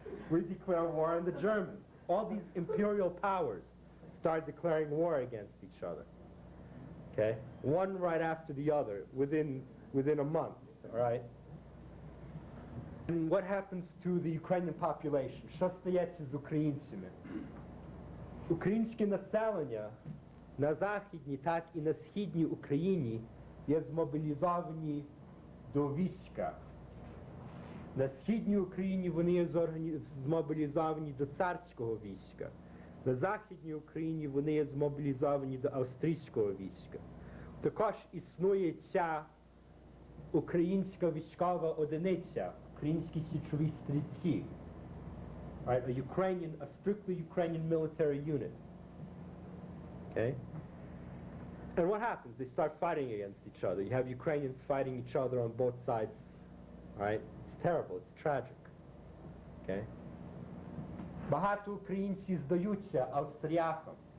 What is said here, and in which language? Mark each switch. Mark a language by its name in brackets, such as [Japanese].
[English] We declare war on the Germans. All these imperial powers start declaring war against each other. Okay? One right after the other, within a month, all right? And what happens to the Ukrainian population? [Ukrainian] Що стається з українцями? Українське населення на Західній, так і на Східній Україні є змобілізовані до війська. На Східній Україні вони є змобілізовані до царського війська. На Західній Україні вони є змобілізовані до австрійського війська. Також існує ця українська військова одиниця, українські січові стрільці. [English] Right, a strictly Ukrainian military unit. Okay? And what happens? They start fighting against each other. You have Ukrainians fighting each other on both sides. Right? It's terrible. It's tragic. Okay? [Ukrainian] Багато українців здаються австріякам.